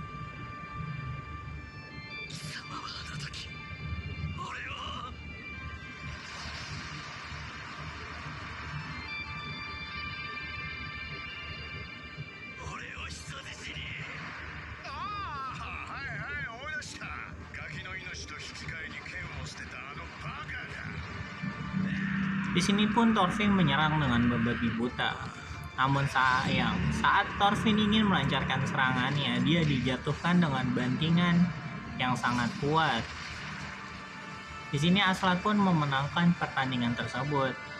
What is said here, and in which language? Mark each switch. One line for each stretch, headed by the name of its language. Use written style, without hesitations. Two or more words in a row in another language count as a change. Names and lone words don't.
Japanese: 貴様はあの時俺を人質に。ああ、はいはい、思い出した。ガキの命と引き換えに剣を捨てたあのバカが。
Indonesian: Di sini pun Thorfinn menyerang dengan membabi buta. Namun saat Thorfinn ingin melancarkan serangannya, dia dijatuhkan dengan bantingan yang sangat kuat. Di sini Aslak pun memenangkan pertandingan tersebut.